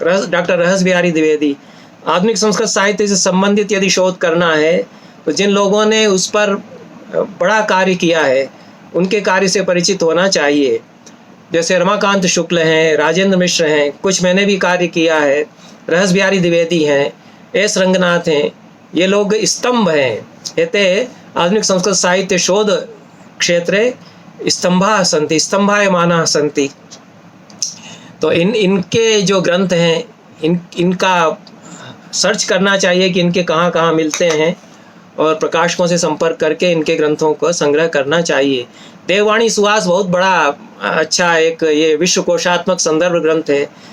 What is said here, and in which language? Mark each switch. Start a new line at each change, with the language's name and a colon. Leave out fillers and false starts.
Hindi: Doctor रहस्बिहारी Dwivedi. आधुनिक संस्कृत साहित्य से संबंधित यदि शोध करना है तो जिन लोगों ने उस पर बड़ा कार्य किया है उनके कार्य से परिचित होना चाहिए। जैसे रमाकांत शुक्ल हैं, राजेंद्र मिश्र हैं, कुछ मैंने भी कार्य किया है। रहस्बिहारी द्विवेदी हैं, एस रंगनाथ हैं, ये लोग स्तंभ हैं।
Sanskrit: एते आधुनिक संस्कृत साहित्य शोध क्षेत्रे स्तंभाः सन्ति, स्तंभायमानाः सन्ति।
Hindi: तो इनके जो ग्रंथ हैं इनका सर्च करना चाहिए कि इनके कहाँ कहाँ मिलते हैं और प्रकाशकों से संपर्क करके इनके ग्रंथों को संग्रह करना चाहिए। देववाणी सुहास बहुत बड़ा अच्छा एक ये विश्वकोशात्मक संदर्भ ग्रंथ है।